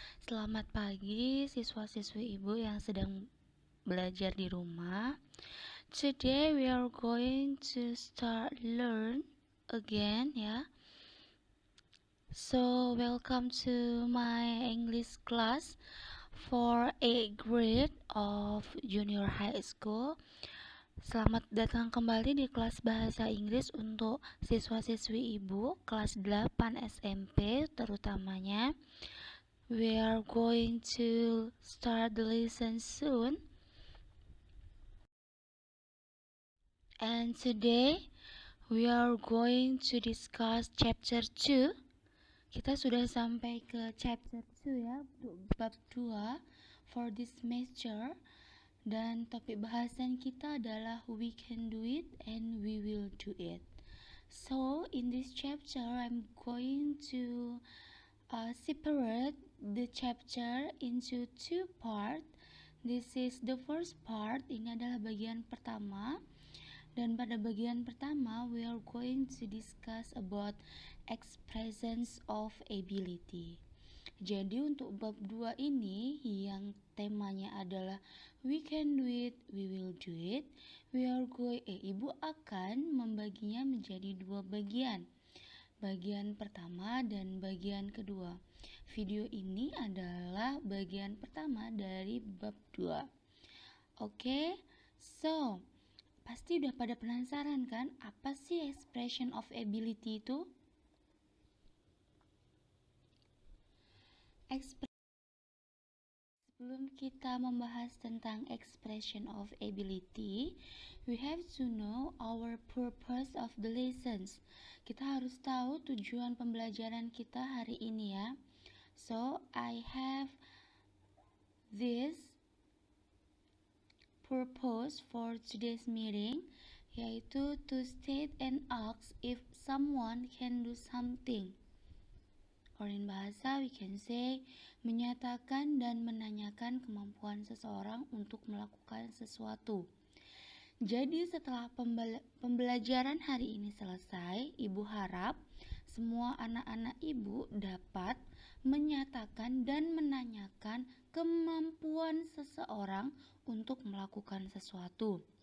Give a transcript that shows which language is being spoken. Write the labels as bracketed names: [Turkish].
[Indonesian] Selamat pagi siswa-siswi ibu yang sedang belajar di rumah. [English] Today we are going to start learn again ya. So welcome to my English class for 8th grade of junior high school. [Indonesian] Selamat datang kembali di kelas bahasa Inggris untuk siswa-siswi ibu kelas 8 SMP terutamanya. [English] We are going to start the lesson soon. And today we are going to discuss chapter 2. [Indonesian] Kita sudah sampai ke chapter 2 ya, bab 2 [English] for this semester. [Indonesian] Dan topik bahasan kita adalah [English] we can do it and we will do it. So in this chapter I'm going to separate the chapter into two parts. This is the first part, [Indonesian] ini adalah bagian pertama. Dan pada bagian pertama [English] we are going to discuss about expressions of ability. [Indonesian] Jadi untuk bab 2 ini yang temanya adalah [English] we can do it, [Indonesian] we will do it. Ibu akan membaginya menjadi dua bagian. Bagian pertama dan bagian kedua. Video ini adalah bagian pertama dari bab 2. Oke, so pasti udah pada penasaran kan apa sih [English] expression of ability [Indonesian] itu? Sebelum kita membahas tentang [English] expression of ability, we have to know our purpose of the lessons. [Indonesian] Kita harus tahu tujuan pembelajaran kita hari ini ya. [English] So, I have this purpose for today's meeting, [Indonesian] yaitu [English] to state and ask if someone can do something. Or in bahasa we can say [Indonesian] menyatakan dan menanyakan kemampuan seseorang untuk melakukan sesuatu. Jadi setelah pembelajaran hari ini selesai, ibu harap semua anak-anak ibu dapat menyatakan dan menanyakan kemampuan seseorang untuk melakukan sesuatu.